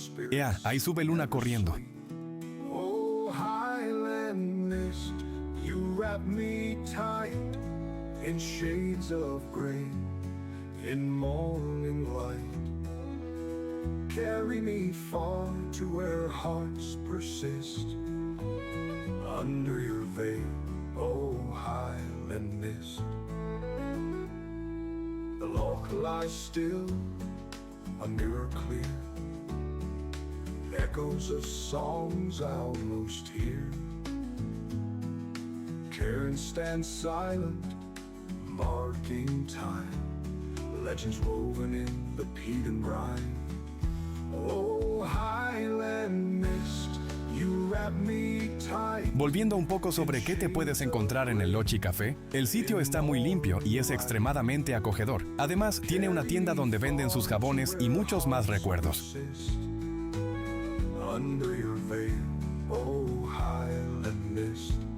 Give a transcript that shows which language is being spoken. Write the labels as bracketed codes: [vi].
[es] Ea, ahí sube Luna corriendo. [en] Oh, highland mist, you wrap me tight in shades of gray, in morning light. Carry me far to where hearts persist, under your veil, oh, highland mist. The loch lies still, a mirror clear, echoes of songs I almost hear. Cairns stands silent, marking time, legends woven in the peat and brine. Oh, highland mist, you wrap me tight. [es] Volviendo un poco sobre qué te puedes encontrar en el Lochie Café, el sitio está muy limpio y es extremadamente acogedor. Además, tiene una tienda donde venden sus jabones y muchos más recuerdos. [en] Under your veil, oh, highland mist.